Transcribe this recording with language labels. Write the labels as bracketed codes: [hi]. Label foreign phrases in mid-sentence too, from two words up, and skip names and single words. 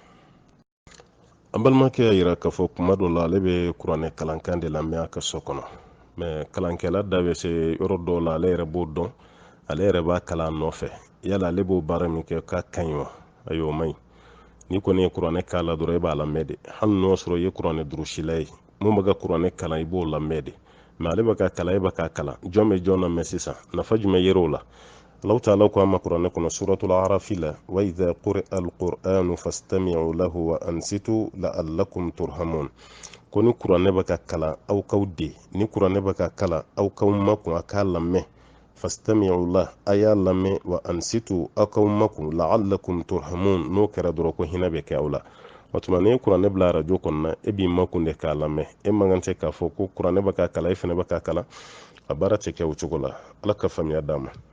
[bm] an balimakɛ y'a yira k'a fɔ kuma dɔ la ale bɛ kuranɛ kalankan de lamɛn a ka so kɔnɔ mɛ kalankɛla da bɛ se yɔrɔ dɔw la ale yɛrɛ b'o dɔn ale yɛrɛ b'a kalan nɔfɛ yala ale b'o baara min kɛ k'a ka ɲi wa ayi o man ɲi ni kɔni ye kuranɛ k'a la dɔrɔn i b'a lamɛn de hali n'o sɔrɔ i ye kuranɛ durusila ye mun bɛ ka kuranɛ kalan i b'o lamɛn de mɛ ale bɛ ka kalan e bɛ ka kalan jɔn bɛ jɔn na mɛn sisan nafa jumɛn yer'o la Allah ta'ala ko ama kuranɛ kɔnɔ suratul arafi la [ar] وإذا قرئ القرآن فاستمعوا له وأنصتوا لعلكم ترحمون [bm] ko ni kuranɛ bɛ ka kalan aw kaw de ni kuranɛ bɛ ka kalan aw kaw makun a k'a lamɛn fastami'u la a y'a lamɛn [ar] وأنصتوا [bm] aw kaw makun [ar] لعلكم ترحمون [bm] n'o kɛra dɔrɔn ko hinɛ bɛ kɛ aw la o tuma ni kuranɛ bila arajo kɔnɔna e b'i makun de k'a lamɛn e man kan tɛ k'a fɔ ko kuranɛ bɛ ka kalan e fana bɛ ka kalan a baara tɛ kɛ o cogo la ala ka faamuya d'a ma